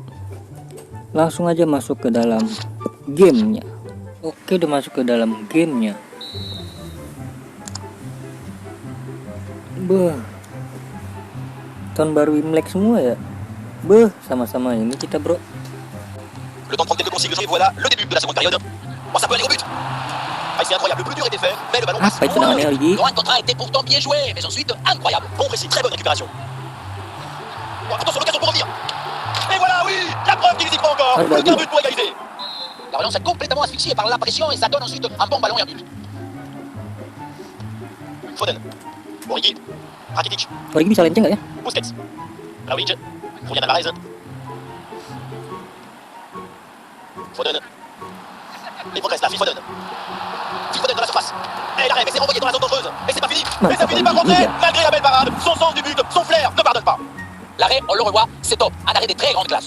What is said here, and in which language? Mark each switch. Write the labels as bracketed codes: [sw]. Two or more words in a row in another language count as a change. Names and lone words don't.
[id] Langsung aja masuk ke dalam gamenya. Oke, udah masuk ke dalam gamenya. Tahun baru Imlek semua ya. Sama-sama ini kita bro. [fr] Le temps de prendre quelques consignes, et voilà le début de la seconde période. Oh, ça peut aller au but. Ah, c'est incroyable, le plus dur était fait, mais le ballon passe loin. Laurent Contra était pourtant bien joué, mais ensuite incroyable. Bon précis, très bonne récupération. Oh, attention, l'occasion pour revenir. Et voilà, oui, la preuve qu'il n'hésite pas encore. Plus qu'un but pour égaliser. La relance est complètement asphyxiée par la pression et ça donne ensuite un bon ballon et un but. Foden. Origi. Rakitic. [id] Origi bisa lenceng nggak ya? [fr] Busquets. Vlahovic. Julian Alvarez. Foden. Il progresse là, Phil Foden. Phil Foden dans la surface. Et l'arrêt, mais c'est renvoyé dans la zone dangereuse. Et c'est pas fini. Et ça finit par rentrer, malgré la belle parade. Son sens du but, son flair ne pardonne pas. L'arrêt, on le revoit, c'est top. Un arrêt des très grandes classes.